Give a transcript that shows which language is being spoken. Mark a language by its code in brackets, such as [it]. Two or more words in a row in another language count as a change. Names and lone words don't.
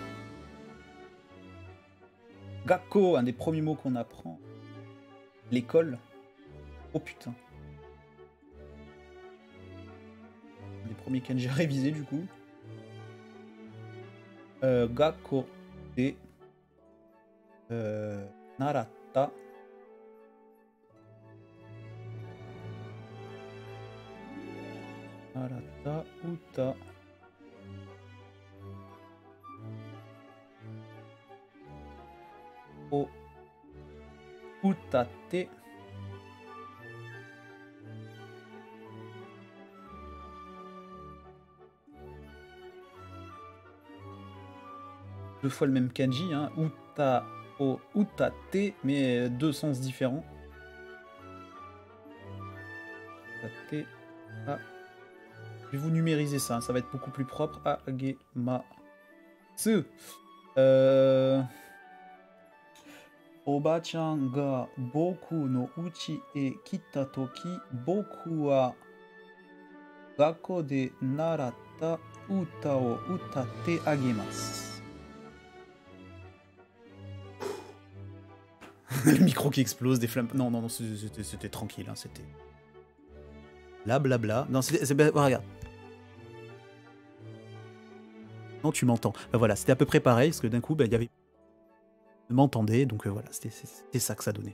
[fr] Gakko, un des premiers mots qu'on apprend. L'école. Oh putain. Un des premiers kanji à réviser du coup. [ja] 学校で習った. 習った歌. を歌って. [fr] Deux fois le même kanji, hein. [ja] 歌を歌って, [fr] mais deux sens différents. Utate. Ah. Je vais vous numériser ça, hein. Ça va être beaucoup plus propre. [ja] あげます。おばちゃんが僕の家へ来た時、僕は学校で習った歌を歌ってあげます. [fr] Le micro qui explose, des flammes... Non, non, non, c'était tranquille, hein, c'était... Là, blabla. Non, c'est... Oh, regarde. Non, tu m'entends. Ben voilà, c'était à peu près pareil, parce que d'un coup, il y avait... Je m'entendais, donc voilà, c'était ça que ça donnait.